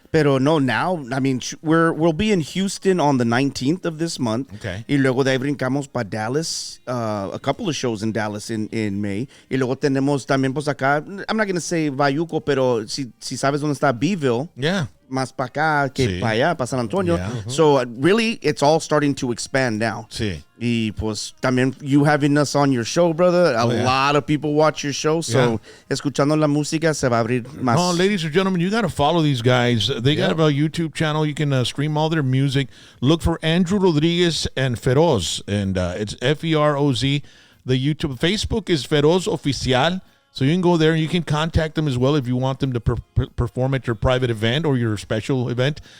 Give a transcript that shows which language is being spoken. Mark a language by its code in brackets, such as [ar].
[es] Pero no, [en] now, I mean, we'll be in Houston on the 19th of this month. Okay. [es] Y luego de ahí brincamos para Dallas, [en] a couple of shows in Dallas in May. [es] Y luego tenemos también, pues acá, [en] I'm not going to say [es] Bayuco, pero si sabes dónde está Beeville. [en] Yeah. [es] Más para acá que Sí. para allá, para San Antonio. [en] Yeah. So really, it's all starting to expand now. [es] Sí. Y pues también [en] you having us on your show, brother. A yeah. lot of people watch your show. [es] So escuchando la música se va a abrir más. [en] Oh, ladies and gentlemen, you got to follow these guys. They got a YouTube channel. You can stream all their music. Look for Andrew Rodriguez and Feroz, and it's Feroz. The YouTube, Facebook is Feroz Oficial. So you can go there and you can contact them as well if you want them to perform at your private event or your special event.